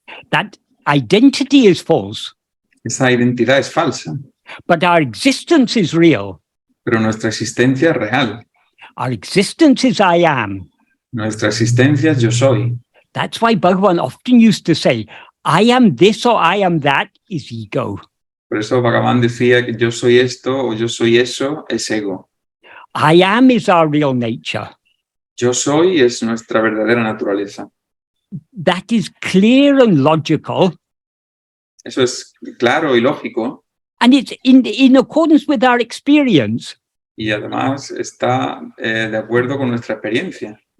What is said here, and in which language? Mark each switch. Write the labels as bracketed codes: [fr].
[en] That identity is false. [es] Esa identidad es falsa, [en] But our existence is real. [es] pero nuestra existencia es real. [en] Our existence is I am. [es] Nuestra existencia es yo soy. [en] That's why Bhagavan often used to say, I am this or I am that is ego. [es] Por eso Bhagavan decía que yo soy esto o yo soy eso, es ego. [en] I am is our real nature. [es] Yo soy es nuestra verdadera naturaleza. [en] That is clear and logical. [es] Eso es claro y lógico. [en] And it's in accordance with our experience. [es] Y además está de acuerdo con nuestra experiencia.